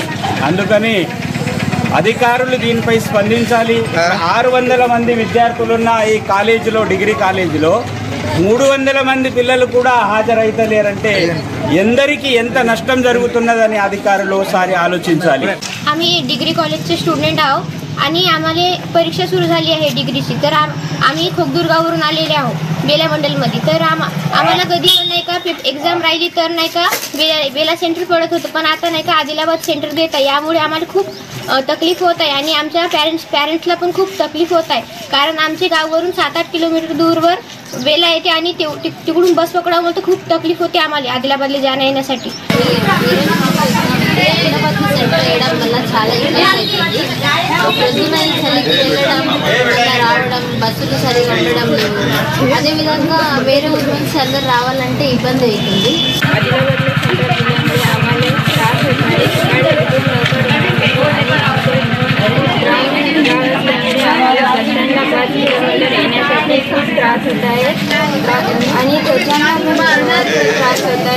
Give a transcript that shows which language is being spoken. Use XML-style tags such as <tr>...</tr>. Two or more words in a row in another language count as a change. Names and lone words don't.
<te>అందుకని అధికారులు దీనిపై స్పందించాలి. 600 మంది విద్యార్థులున్న ఈ కాలేజీలో, డిగ్రీ కాలేజీలో 300 మంది పిల్లలు కూడా హాజరైతలేరంటే ఎందరికీ ఎంత नष्टम जరుగుతున్నదని అధికారులు ఒకసారి ఆలోచించాలి.</te> <mr>आम्ही डिग्री कॉलेजचे स्टुडंट आहोत आणि आम्हाला परीक्षा सुरू झाली आहे डिग्रीची. तर आम्ही खोकदुर्गावरून आलेले आहोत बेला मंडलमध्ये. तर आम्हाला कधी पण नाही का एक्झाम राहिली तर नाही का बेला सेंटर पडत होतं, पण आता नाही का आदिलाबाद सेंटर देत आहे. यामुळे आम्हाला खूप तकलीफ होत आहे आणि आमच्या पॅरेंट्सला पण खूप तकलीफ होत आहे. कारण आमच्या गावावरून 7-8 किलोमीटर दूरवर बेला येते आणि तिकडून बस पकडावं तर खूप तकलीफ होते आम्हाला आदिलाबादला जाण्या येण्यासाठी.</mr> <te>ఆదిలాబాద్ సెంటర్ వేయడం వల్ల చాలా ఇబ్బంది అవుతుంది. ప్రొద్దున ఈ చలికి వెళ్ళడం, రావడం, బస్సులు సరిగా ఉండడం లేదు. అదేవిధంగా వేరే ఊరి నుంచి అందరు రావాలంటే ఇబ్బంది అవుతుంది.</te> <mr>आदिलाबादला सेंटर दिल्यामुळे आम्हाला त्रास होत आहे. आम्हाला बसस्टँडला 5 किलोमीटर येण्यासाठी खूप त्रास होत आहे आणि त्याच्यामुळे त्रास होत आहे.</mr>